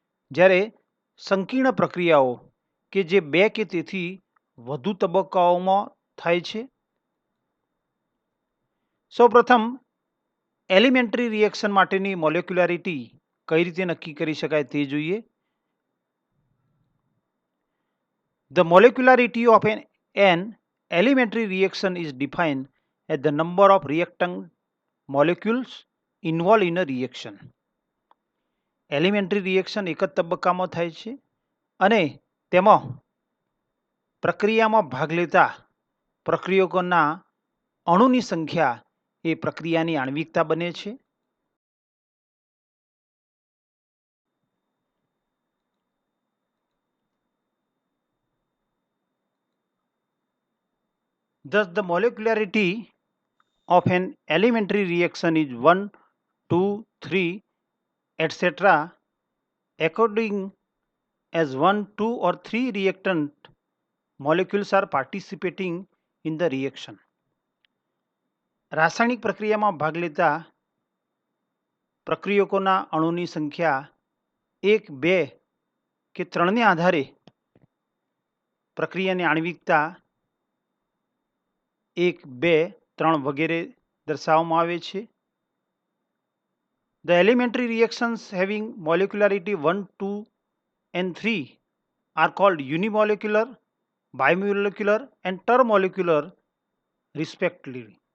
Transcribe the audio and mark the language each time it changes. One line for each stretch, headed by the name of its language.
Gujarati: જ્યારે સંકીર્ણ પ્રક્રિયાઓ કે જે બે કે તેથી વધુ તબક્કાઓમાં થાય છે. સૌપ્રથમ એલિમેન્ટરી રિએક્શન માટેની મોલેક્યુલારિટી કઈ રીતે નક્કી કરી શકાય તે જોઈએ.
English: The molecularity of an elementary reaction is defined as the number of reactant molecules involved in a reaction.
Gujarati: Elementary reaction એક જ તબક્કામાં થાય છે અને તેમાં પ્રક્રિયામાં ભાગ લેતા પ્રક્રિયકોના અણુની સંખ્યા એ પ્રક્રિયાની આણ્વિકતા બને છે.
English: Thus, the molecularity of an elementary reaction is 1, 2, 3, etc. according as 1, 2 or 3 reactant molecules are participating in the reaction.
Gujarati: રાસાયણિક પ્રક્રિયામાં ભાગ લેતા પ્રક્રિયકોના અણુની સંખ્યા 1, 2 કે 3ને આધારે પ્રક્રિયાની આણ્વિકતા 1, 2, 3 વગેરે દર્શાવવામાં આવે છે.
English: The elementary reactions having molecularity 1, 2 and 3 are called unimolecular, bimolecular and termolecular respectively.